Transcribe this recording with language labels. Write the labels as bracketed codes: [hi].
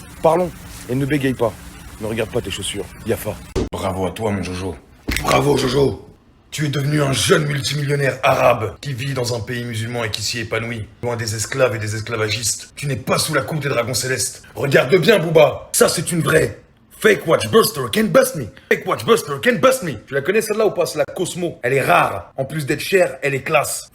[fr] Parlons et ne bégaye pas, ne regarde pas tes chaussures, Yafa. Bravo à toi mon Jojo. Bravo Jojo. Tu es devenu un jeune multimillionnaire arabe qui vit dans un pays musulman et qui s'y épanouit, loin des esclaves et des esclavagistes. Tu n'es pas sous la coupe des dragons célestes. Regarde bien Booba, ça c'est une vraie. [en] Fake Watch Buster can bust me. Fake Watch Buster can bust me. [fr] Tu la connais celle-là ou pas? C'est la Cosmo. Elle est rare. En plus d'être chère, elle est classe.